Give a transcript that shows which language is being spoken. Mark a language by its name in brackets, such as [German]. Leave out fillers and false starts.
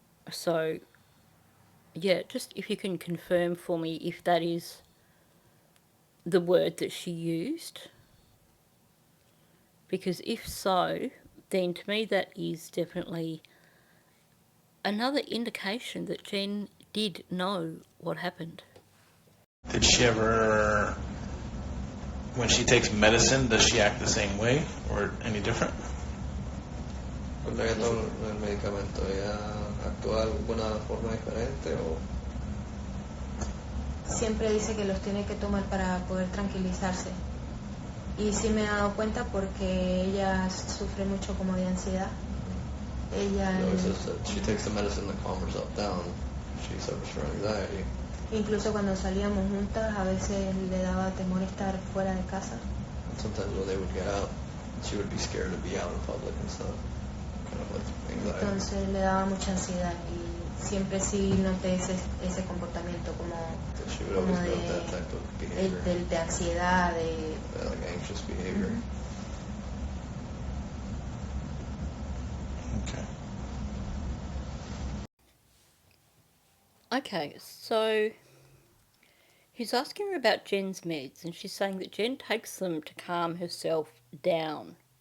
[English] So, yeah, just if you can confirm for me if that is the word that she used, because if so, then to me that is definitely another indication that Jenn did know what happened. Did she ever, when she takes medicine, does she act the same way or any different? [Spanish] Cuando ella toma el medicamento, ¿ella actúa de alguna forma diferente o...? Siempre dice que los tiene que tomar para poder tranquilizarse. Y sí me he dado cuenta porque ella sufre mucho como de ansiedad. Ella... [English] she takes the medicine to calm herself down. She suffers from anxiety. [Spanish] Incluso cuando salíamos juntas, a veces le daba temor estar fuera de casa. [English] Sometimes when they would get out, she would be scared to be out in public and stuff. Kind of like anxiety. [Spanish] Entonces le daba mucha ansiedad y siempre sí noté ese comportamiento como [English] She would always note that type of behavior. [Spanish] de ansiedad, [English] Like anxious behavior. Okay, so he's asking her about Jenn's meds, and she's saying that Jenn takes them to calm herself down.